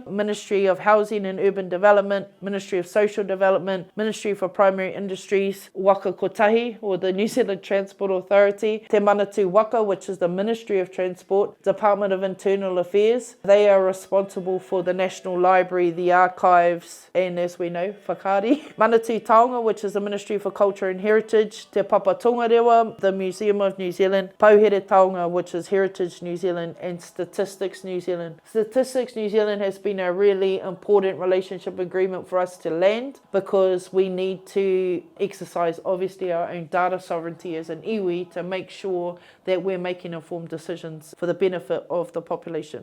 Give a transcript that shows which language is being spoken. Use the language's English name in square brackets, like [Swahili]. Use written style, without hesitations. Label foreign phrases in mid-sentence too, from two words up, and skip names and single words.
[English] Ministry of Housing and Urban Development, Ministry of Social Development, Ministry for Primary Industries, Waka Kotahi, or the New Zealand Transport Authority, Te Manatū Waka, which is the Ministry of of Transport, Department of Internal Affairs. They are responsible for the National Library, the archives, and as we know, whakaari. Manatū Taonga, which is the Ministry for Culture and Heritage, Te Papa Tongarewa, the Museum of New Zealand, Pauhere Taonga, which is Heritage New Zealand, and Statistics New Zealand. Statistics New Zealand has been a really important relationship agreement for us to land because we need to exercise obviously our own data sovereignty as an iwi to make sure that we're making informed decisions for the benefit of the population.